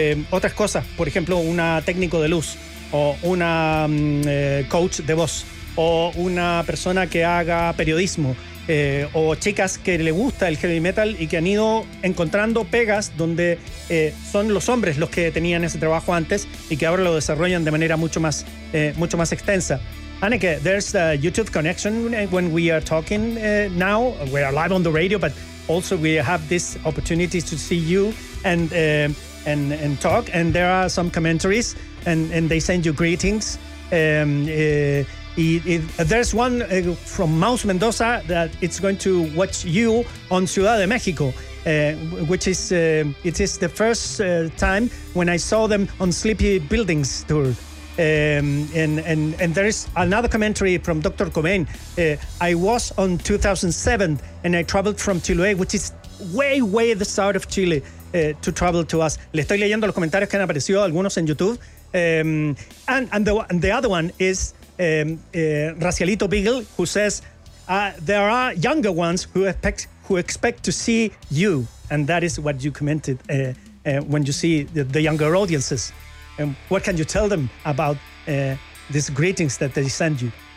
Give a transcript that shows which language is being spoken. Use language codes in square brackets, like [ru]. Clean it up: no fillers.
[es] otras cosas, por ejemplo, una técnico de luz o una coach de voz o una persona que haga periodismo o chicas que le gusta el heavy metal y que han ido encontrando pegas donde son los hombres los que tenían ese trabajo antes y que ahora lo desarrollan de manera mucho más extensa. [en] Anneke, there's a YouTube connection when we are talking now. We are live on the radio, but also we have this opportunity to see you and talk. And there are some commentaries and they send you greetings. There's one from Mouse Mendoza that it's going to watch you on Ciudad de México, which is it is the first time when I saw them on Sleepy Buildings tour. And there is another commentary from Dr. Cobain. I was on 2007 and I traveled from Chile, which is way the south of Chile, to travel to us. [es] Le estoy leyendo los comentarios que han aparecido algunos en YouTube. [en] And the other one is Racialito Beagle, who says there are younger ones who expect to see you, and that is what you commented when you see the younger audiences. And what can you tell them about these greetings that they send you?